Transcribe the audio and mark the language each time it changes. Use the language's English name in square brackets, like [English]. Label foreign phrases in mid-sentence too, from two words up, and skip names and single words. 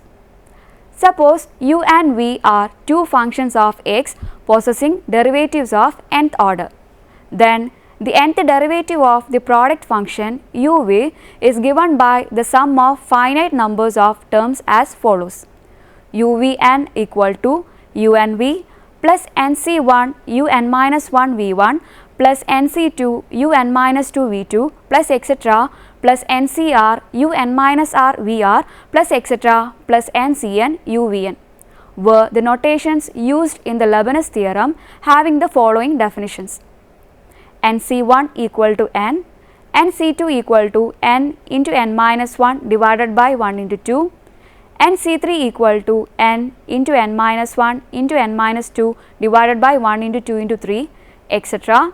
[English] Suppose u and v are two functions of x possessing derivatives of nth order. Then the nth derivative of the product function uv is given by the sum of finite numbers of terms as follows: uvn equal to unv plus nc1 un minus 1 v1 plus nc2 un minus 2 v2 plus etc. plus ncr un minus r vr plus etc. plus ncn uvn were the notations used in the Leibniz theorem, having the following definitions: nc1 equal to n, nc2 equal to n into n minus 1 divided by 1 into 2, nc3 equal to n into n minus 1 into n minus 2 divided by 1 into 2 into 3, etc.